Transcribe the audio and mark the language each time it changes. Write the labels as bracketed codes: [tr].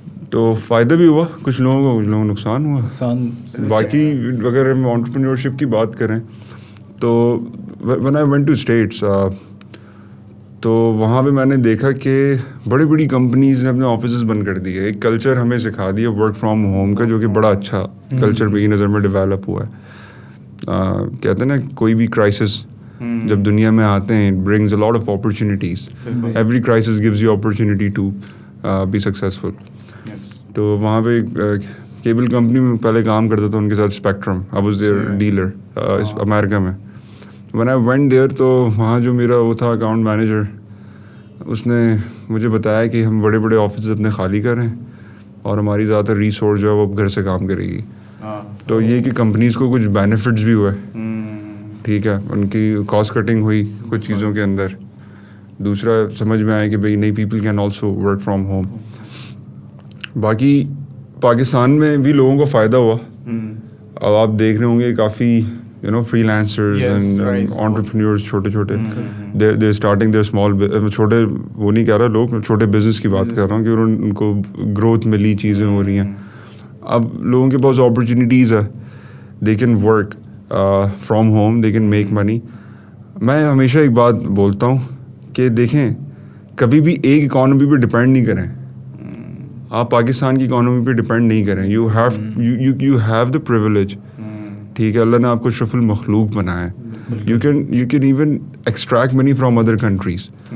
[ur] تو فائدہ بھی ہوا کچھ لوگوں کو, کچھ لوگوں کو نقصان ہوا. باقی اگر ہم انٹرپرینیورشپ کی بات کریں تو [en] when I went to States [ur] تو وہاں پہ میں نے دیکھا کہ بڑی بڑی کمپنیز نے اپنے آفیسز بند کر دیے. ایک کلچر ہمیں سکھا دیا ورک فرام ہوم کا, جو کہ بڑا اچھا کلچر میری نظر میں ڈیولپ ہوا ہے. کہتے ہیں نا کوئی بھی کرائسس جب دنیا میں آتے ہیں, [en] it brings a lot of opportunities. Every crisis gives you opportunity to be successful. [ur] تو وہاں پہ کیبل کمپنی میں پہلے کام کرتا تھا, ان کے ساتھ spectrum, [en] I was their dealer [ur] امریکہ میں. [en] when I went there [ur] تو وہاں جو میرا وہ تھا اکاؤنٹ مینیجر, اس نے مجھے بتایا کہ ہم بڑے بڑے آفیسز اپنے خالی کر رہے ہیں اور ہماری زیادہ تر ریسورس جو ہے وہ گھر سے کام کرے گی. تو یہ کہ کمپنیز کو کچھ بینیفٹس بھی ہوئے, ٹھیک ہے, ان کی کاسٹ کٹنگ ہوئی کچھ چیزوں کے اندر. دوسرا سمجھ میں آیا کہ بھائی نہیں, [en] People can also work from home. [ur] باقی پاکستان میں بھی لوگوں کو فائدہ ہوا. اب آپ دیکھ رہے ہوں گے کافی [en] you know freelancers and entrepreneurs [ur] چھوٹے [en] they're starting their small [ur] چھوٹے, وہ نہیں کہہ رہا لوگ, چھوٹے بزنس کی بات کر رہا ہوں کہ ان کو گروتھ ملی, چیزیں ہو رہی ہیں. اب لوگوں کے پاس اپرچونیٹیز ہے, [en] they can work from home, they can make money. [ur] میں ہمیشہ ایک بات بولتا ہوں کہ دیکھیں کبھی بھی ایک اکانومی پہ ڈپینڈ نہیں کریں. آپ پاکستان کی اکانومی پہ ڈپینڈ نہیں کریں. [en] you have the privilege, [ur] ٹھیک ہے, اللہ نے آپ کو شرف المخلوق بنایا ہے. [en] You can even extract money from other countries.